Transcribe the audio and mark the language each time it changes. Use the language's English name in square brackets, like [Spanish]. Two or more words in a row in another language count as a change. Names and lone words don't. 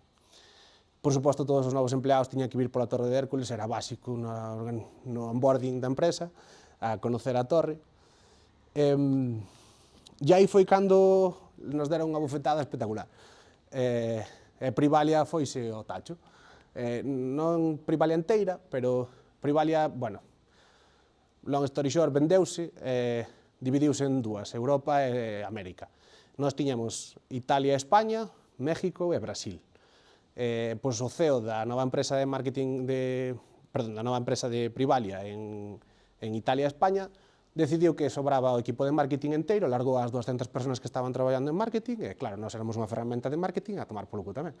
[Galician] Por suposto, todos os novos empleados tiñan que vir pola Torre de Hércules, era básico no onboarding da empresa, a conocer a torre. E aí foi cando nos deron unha bufetada espectacular. Privalia foise ao tacho. Non Privalia enteira, pero Privalia, bueno, [English] long story short, [Galician] vendeuse, dividiuse en dúas, Europa e América. Nós tiñamos Italia e España, México e Brasil. Pois o CEO da nova empresa de marketing da nova empresa de Privalia en Italia e España decidiu que sobraba o equipo de marketing enteiro, largou as 200 personas que estaban traballando en marketing, e claro, nós éramos unha ferramenta de marketing a tomar polo cu tamén.